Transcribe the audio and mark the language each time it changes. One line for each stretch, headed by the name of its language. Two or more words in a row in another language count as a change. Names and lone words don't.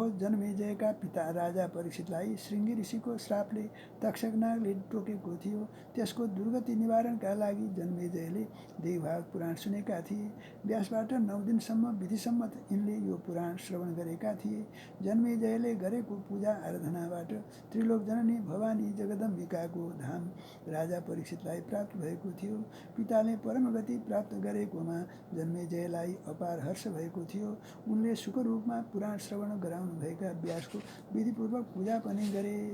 Nepali: जनमेजयका पिता राजा परीक्षितलाई श्रृंगी ऋषिको श्रापले तक्षकनागले टोकेको थियो। त्यसको दुर्गति निवारणका लागि जनमेजयले देवभाग पुराण सुनेका थिए। व्यासबाट 9 दिनसम्म विधिसम्मत यिनले यो पुराण श्रवण गरेका थिए। जनमेजयले गरेको पूजा आराधनाबाट त्रिलोक जननी भवानी जगदम्बिकाको धाम राजा परीक्षितलाई प्राप्त भएको थियो। पिताले परमगति प्राप्त गरेकोमा जनमेजयलाई अपार हर्ष भएको थियो। उनले सुखरूप पुराण श्रवण गराउनु भएका व्यासको विधिपूर्वक पूजा पनि गरे।